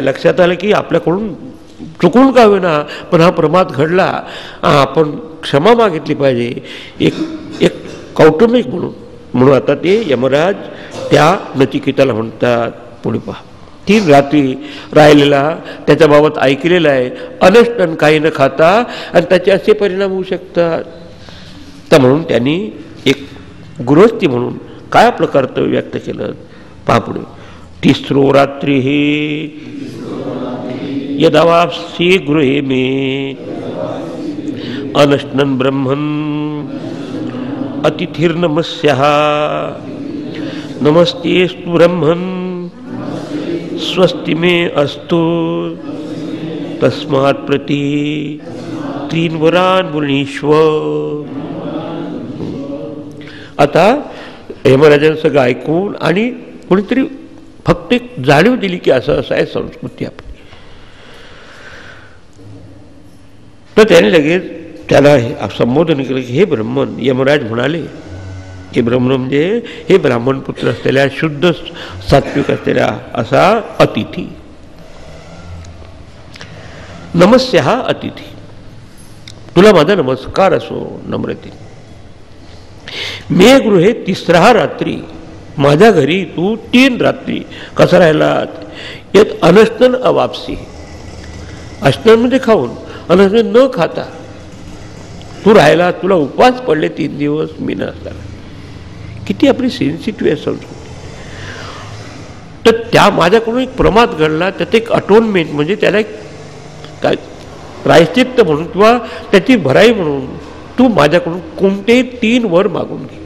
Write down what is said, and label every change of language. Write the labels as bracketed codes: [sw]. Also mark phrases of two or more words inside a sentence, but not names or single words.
[mr] लक्षात आलं की आपल्याकडून चुकून का होईना पण हा प्रमाद घडला, आपण क्षमा मागितली पाहिजे एक कौटुंबिक म्हणून आता ते यमराज त्या नचिकेताला म्हणतात, पुढे पहा 3 रात्री राहिलेला त्याच्याबाबत ऐकलेलं आहे, अनष्टन काही न खाता आणि त्याचे असे परिणाम होऊ शकतात. तर म्हणून त्यांनी एक गृहस्थी म्हणून काय आपलं कर्तव्य व्यक्त केलं, पहा पुढे. [sa] 3 रात्री यदावाप्सी गृहे मे अनश्नन ब्रह्मन् अतिथिर्नमस्यः नमस्तेस्तु ब्रह्मन् स्वस्ति मे अस्तु तस्मात् प्रति 3 वरान वृणीष्व. [mr] आता यमराजानं सगळं ऐकून आणि कोणीतरी फक्त एक जाणीव दिली की असं असं आहे संस्कृती आपली. तर त्याने लगेच त्याला संबोधन केलं की हे ब्रह्मन. यमराज म्हणाले हे ब्रह्मन म्हणजे हे ब्राह्मण पुत्र असलेल्या शुद्ध सात्विक असलेल्या असा अतिथी. नमस्य हा अतिथी, तुला माझा नमस्कार असो नम्रते. [sa] मे गृहे [mr] 3 रात्री, माझ्या घरी तू 3 रात्री कसा राहिलात. यात [sa] अनश्नन अवापसी, [mr] अश्नन म्हणजे खाऊन, अनश्नन न खाता तू राहिला, तुला उपवास पडले 3 दिवस मी नसताना. किती आपली सेन्सिटिव्ह आहे संस्कृती. तर त्या माझ्याकडून एक प्रमाद घडला, त्यात एक अटोनमेंट म्हणजे त्याला एक काय प्रायश्चित्त म्हणून किंवा त्याची भराई म्हणून तू माझ्याकडून कोणतेही 3 वर मागून घे.